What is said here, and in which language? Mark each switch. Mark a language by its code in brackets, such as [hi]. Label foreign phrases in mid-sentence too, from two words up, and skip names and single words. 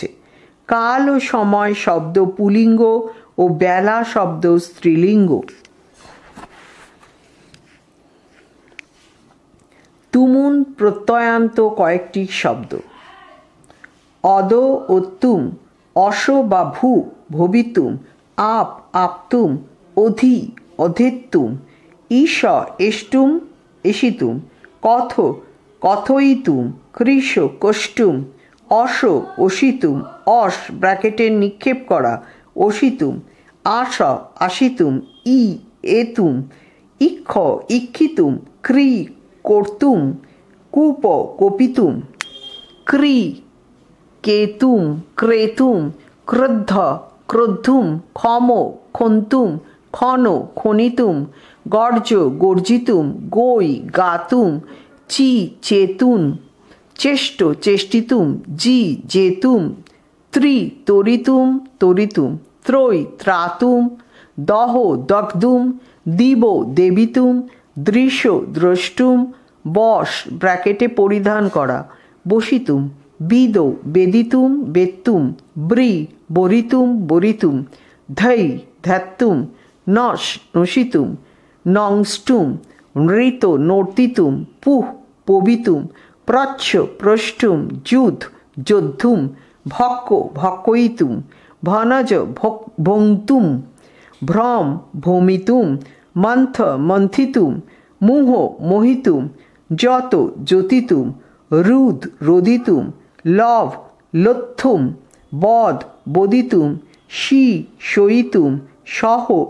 [bn] কাল ও সময় শব্দ পুলিঙ্গ ও বেলা শব্দ স্ত্রীলিঙ্গ। তুমুন প্রত্যয়ান্ত কয়েকটি শব্দ। [sa] অদ ও তুম, অস বা ভূ ভবিতুম, আপ আপতুম, অধি অধেত্তুম, ঈশ এষ্টুম এষিতুম, কথ কথয়িতুম, কৃষ কষ্টুম, অস অসিতুম, অস [bn] ব্র্যাকেটে নিক্ষেপ করা, [sa] অসিতুম, আস আসিতুম, ই এতুম, ইক্ষ ইক্ষিতুম, ক্রি কর্তুম, কূপ কপিতুম, ক্রি কেতুম ক্রেতুম, ক্রদ্ধ ক্রদ্ধুম, ক্ষম ক্ষন্তুম, ক্ষণ খনিতুম, গর্জ গর্জিতুম, গৈ গাতুম, চি চেতুন, চেষ্ট চেষ্টিতুম, জি জেতুম, ত্রি তরিতুম তরিতুম, ত্রৈ ত্রাতুম, দহ দগ্ধুম, দিব দেবিতুম, দৃশ্য দ্রষ্টুম, বশ [bn] ব্র্যাকেটে পরিধান করা, [sa] বসিতুম, বিদ বেদিতুম বেত্তুম, ব্রি বরিতুম বরিতুম, ধৈ ধ্যাত্তুম, নশ নশিতুম, নংষ্টুম, নৃত নর্তিতুম, পুহ পবিতুম, প্রচ্ছ প্রষ্টুম, যুধ যোদ্ধুম, ভক্ক ভক্কয়িতুম, ভনজ ভঙ্তুম, ভ্রম ভ্রমিতুম, মন্থ মন্থিতুম, মুহ মোহিতুম, যত যতিতুম, রুদ রোদিতুম, লভ লোত্থুম, বদ বদিতুম, শি শয়িতুম, সহ